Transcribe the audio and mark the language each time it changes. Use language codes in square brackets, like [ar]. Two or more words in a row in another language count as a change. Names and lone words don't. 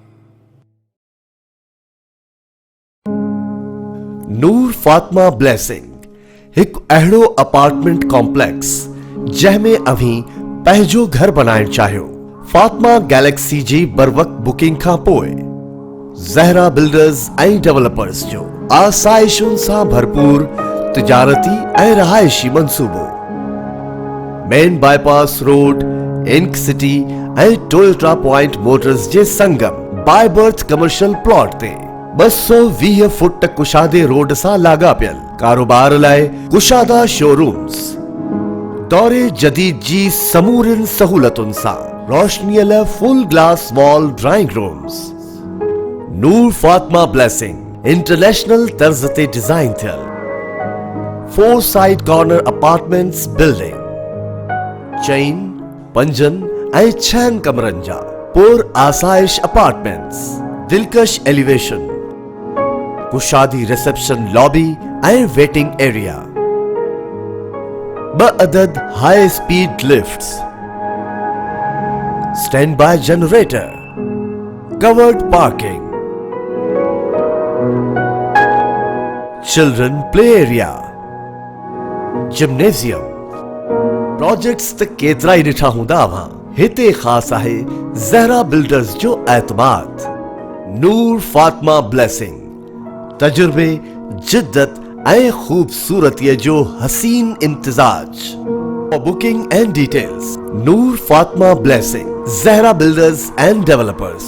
[sd] نور فاطمہ بلیسنگ ایک اہڑو [en] apartment complex [sd] جہمیں اویں پہجو گھر بنائن چاہیو، فاطمہ گیلیکسی جی بروقت بکنگ کا پوئے زہرا بلڈرز ऐं ڈیولپرز جو آسائشن سان بھرپور تجارتی ऐं رہائشی منصوبو، مین بائی پاس روڈ، انک سٹی ऐं ٹویوٹا پوائنٹ موٹرز جے سنگم بائی برتھ [en] commercial plot [sd] تے 220 فٹ کشادے روڈ سا لاگا پیل کاروبار لائے کشادہ شورومز، دورے جدید جی سمورن سہولتن سا روشنی لائے [en] full glass wall drawing rooms. [sd] نور فاطمہ بلیسنگ انٹرنیشنل طرز تے ڈیزائن تھل 4 [en] side corner apartments building [sd] چین 5 ऐं 6 कमरनि जा पुर आसाइश अपार्टमेंट्स، दिलकश एलिवेशन, कुशादी [en] reception lobby [sd] ऐं [en] waiting area, 2 अदद high speed lifts, standby generator, covered parking, children play area, gymnasium. [sd] प्रोजेक्ट्स त केतरा ही ॾिठा हूंदा अवां, हिते ख़ास आहे ज़हरा बिल्डर्स जो एतमाद। नूर फातिमा ब्लेसिंग तजुर्बे, जिद्दत ऐं खूबसूरतीअ जो हसीन इम्तिजाज। [en] For booking and details, Noor Fatima Blessing, Zahra Builders and Developers.